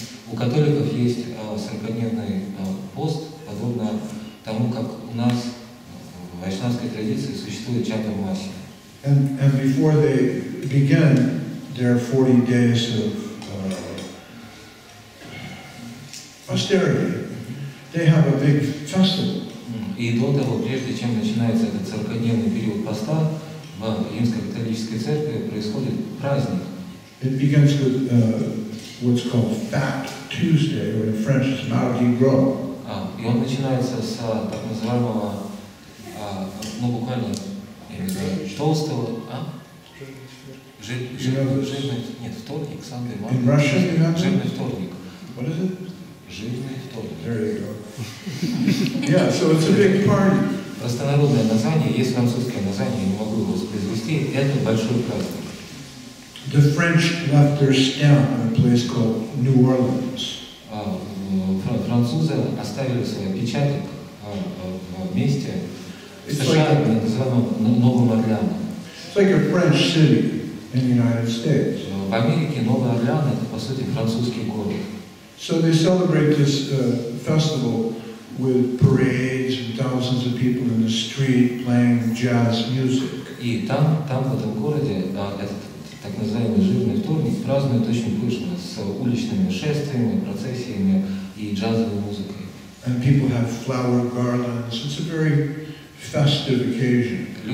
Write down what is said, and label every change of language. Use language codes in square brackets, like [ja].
[ru] У католиков есть 40-дневный пост, подобно тому, как у нас в вайшнавской традиции существует Чатурмаси. [en] And before they begin their 40 days of austerity, they have a big festival. [ru] И до того, прежде чем начинается этот 40-дневный период поста, в римско-католической церкви происходит праздник. [en] It begins with what's called Fat Tuesday, or in French it's Mardi Gras. [ru] И он начинается с так называемого, ну буквально, я не знаю, толстого, нет, вторник, Sunday, [en] In Russian you have [ru] жирный вторник. [en] What is it? [ru] Жирный вторник. [en] There you go. Yeah, so it's a big party. [ru] Простонародное название, есть французское название, я не могу его воспроизвести, это большой праздник. [en] The French left their stamp in a place called New Orleans. [ru] Французы оставили свой отпечаток в месте, в США, называемом Новым Орлеаном. [en] It's like a French city in the United States. [ru] В Америке Новый Орлеан — это, по сути, французский город. [en] So they celebrate this festival with parades and thousands of people in the street playing jazz music. [ru] И там в этом городе, этот так называемый жирный вторник, празднуют очень пышно, с уличными шествиями, процессиями и джазовой музыкой. [en] And people have flower garlands. It's a very festive occasion.